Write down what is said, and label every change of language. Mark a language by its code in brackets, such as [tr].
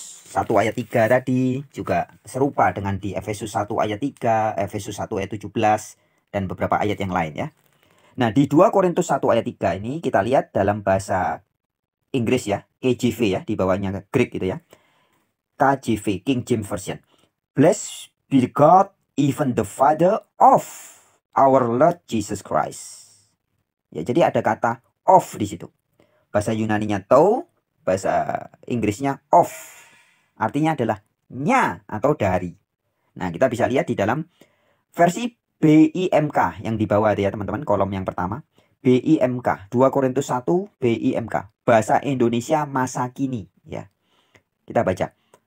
[id] 1 ayat 3 tadi juga serupa dengan di Efesus 1 ayat 3, Efesus 1 ayat 17, dan beberapa ayat yang lain ya. Nah, di 2 Korintus 1 ayat 3 ini kita lihat dalam bahasa Inggris ya, KJV ya, di bawahnya Greek gitu ya. KJV, King James Version. [en] Blessed be God, even the Father of our Lord Jesus Christ. [id] Ya, jadi ada kata of di situ. Bahasa Yunaninya to, bahasa Inggrisnya of. Artinya adalah nya atau dari. Nah, kita bisa lihat di dalam versi BIMK yang di bawah ya teman-teman, kolom yang pertama. BIMK, 2 Korintus 1 BIMK, bahasa Indonesia masa kini ya. Kita baca.